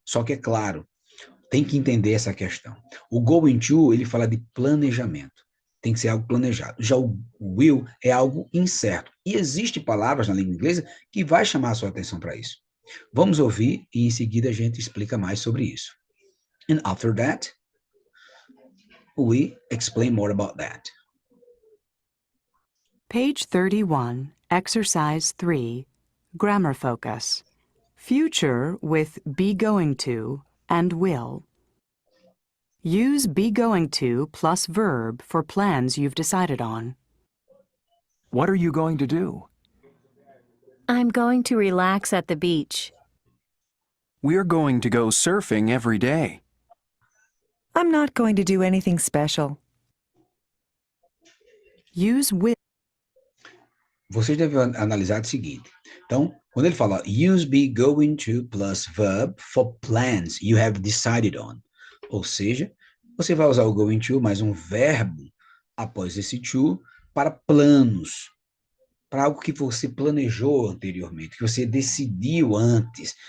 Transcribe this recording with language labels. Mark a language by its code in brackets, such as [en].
[pt] Só que é claro, tem que entender essa questão. O going to, ele fala de planejamento. Tem que ser algo planejado. Já o will é algo incerto. E existem palavras na língua inglesa que vai chamar a sua atenção para isso. Vamos ouvir e em seguida a gente explica mais sobre isso. [en] And after that, we explain more about that. Page 31, Exercise 3, Grammar Focus. Future with be going to and will. Use be going to plus verb for plans you've decided on. What are you going to do? I'm going to relax at the beach. We're going to go surfing every day. I'm not going to do anything special. Use will. [pt] Vocês devem analisar o seguinte. Então, quando ele fala [en] use be going to plus verb for plans you have decided on. [pt] Ou seja, você vai usar o going to mais um verbo após esse to para planos, para algo que você planejou anteriormente, que você decidiu antes.